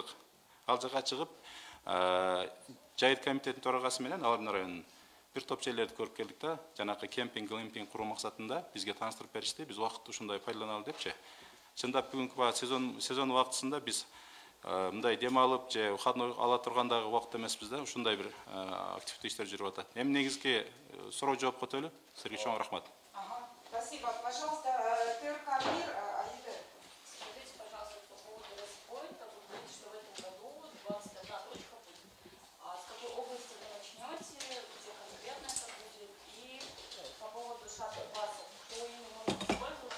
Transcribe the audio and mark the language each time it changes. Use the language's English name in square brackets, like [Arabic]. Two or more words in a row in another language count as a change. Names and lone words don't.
[Kyrgyz] Ал жакка чыгып, жайыт комитеттин төрагасы менен Алардын районунун бир топ жерлерди көрүп келдик да, жанакы кемпинг, глэмпинг куруу максатында бизге тааныштырып беришти. Биз убакытты ушундай пайдаланалы депчи. Чындап бүгүнкү сезон убактысында биз мындай дем алып же выходной ала тургандагы убакыт эмеспиз да, ушундай бир активдүү иштер жүрүп атат. Эми негизги суроо жооп өтөлү. Сизге чоң рахмат. [Russian] Спасибо. Пожалуйста, ТРК «Мир», Аида. Скажите, пожалуйста, по поводу респоинта. Вы говорите, что в этом году 21 точка будет. С какой области вы начнете, где конкретно это будет? И по поводу шаттл-басов, кто ими может использоваться?